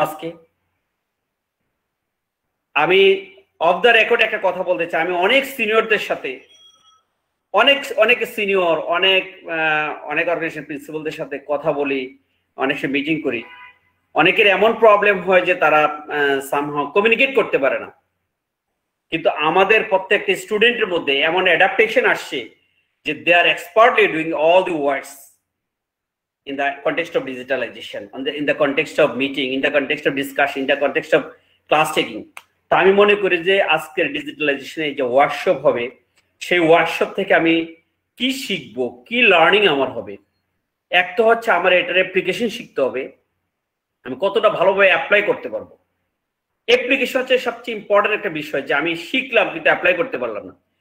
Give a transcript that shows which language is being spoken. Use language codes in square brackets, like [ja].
[bn] আজকে আমি of the record একটা কথা বলতে চাই, আমি অনেক সিনিয়রদের সাথে অনেক সিনিয়র, অনেক অর্গানাইজেশন প্রিন্সিপালদের সাথে কথা বলি, অনেক সময় মিটিং করি, অনেকের এমন প্রবলেম হয় যে তারা সামহাউ কমিউনিকেট করতে পারে না। কিন্তু আমাদের প্রত্যেকটা স্টুডেন্টের মধ্যে এমন অ্যাডাপ্টেশন আসছে যে [en] They are expertly doing all the works in the context of digitalization, in the context of meeting, in the context of discussion, in the context of class taking. [bn] তো আমি মনে করি যে আজকের ডিজিটালাইজেশনে যে ওয়ার্কশপ হবে, সেই ওয়ার্কশপ থেকে আমি কি শিখবো, কি লার্নিং আমার হবে। এক তো হচ্ছে আমার এটার অ্যাপ্লিকেশন শিখতে হবে, আমি কতটা ভালোভাবে অ্যাপ্লাই করতে পারবো। অ্যাপ্লিকেশন হচ্ছে সবচেয়ে ইম্পর্টেন্ট একটা বিষয়, যে আমি শিখলাম কিন্তু অ্যাপ্লাই করতে পারলাম না।